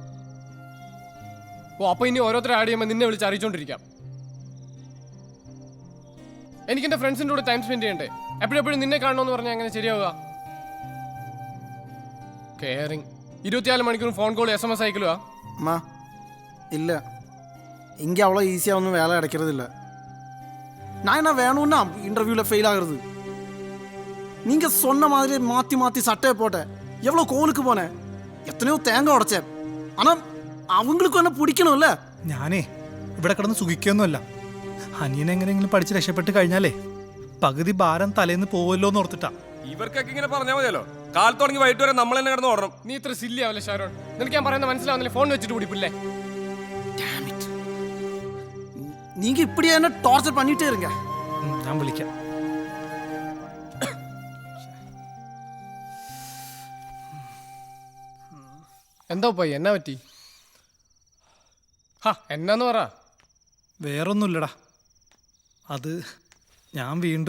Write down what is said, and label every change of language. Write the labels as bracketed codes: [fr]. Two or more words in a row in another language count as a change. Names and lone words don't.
[ml] ഓ, അപ്പോൾ ഇനി ഓരോരുത്തർ ആഡ് ചെയ്യുമ്പോൾ നിന്നെ വിളിച്ച് അറിയിച്ചോണ്ടിരിക്കാം. എനിക്ക് എൻ്റെ ഫ്രണ്ട്സിൻ്റെ കൂടെ [en] time spend [ml] ചെയ്യണ്ടേ? എപ്പോഴെപ്പോഴും നിന്നെ കാണണമെന്ന് പറഞ്ഞാൽ അങ്ങനെ ശരിയാവുക? കെയറിങ് 24 മണിക്കൂറും [en] phone call [ml] SMS അയക്കലുവാ? അമ്മ ഇല്ല, എനിക്ക് [ta] அவ்வளோ ஈஸியாக ஒன்றும் வேலை கிடைக்கிறதில்ல. நான் என்ன வேணும்னா இன்டர்வியூவில் ஃபெயில் ஆகுறது. நீங்கள் சொன்ன மாதிரி மாற்றி மாற்றி சட்டையை போட்டேன், எவ்வளோ கோலுக்கு போனேன், எத்தனையோ தேங்காய் உடைச்சேன். ஆனால் அவங்களுக்கும் என்ன பிடிக்கணும்ல. [ml] ഞാനേ ഇവിടെ കിടന്ന് സുഖിക്കൊന്നുമല്ല. അനിയൻ എങ്ങനെയെങ്കിലും പഠിച്ച് രക്ഷപ്പെട്ട് കഴിഞ്ഞാലേ പകുതി ഭാരം തലേന്ന് പോവല്ലോ എന്ന് ഓർത്തിട്ടാ. ഇവർക്കൊക്കെ ഇങ്ങനെ പറഞ്ഞാൽ മതിയല്ലോ. കാലത്ത് തുടങ്ങി വൈകിട്ട് വരെ നമ്മൾ തന്നെ കിടന്ന് ഓടണം. നീ ഇത്ര സില്ലി ആവല്ലേ ഷാരോൺ? നിനക്ക് ഞാൻ പറയുന്നത് മനസ്സിലാവുന്നില്ല? ഫോൺ വെച്ചിട്ട് പിടിപ്പില്ലേ? [ta] நீங்க இப்படியே என்ன டார்ச்சர் பண்ணிட்டே இருங்க. [ml] ഞാൻ വിളിക്കാം. എന്താ പോയി? എന്നാ പറ്റി? എന്നാന്ന് പറ. വേറൊന്നുമില്ലടാ, അത് ഞാൻ വീണ്ടും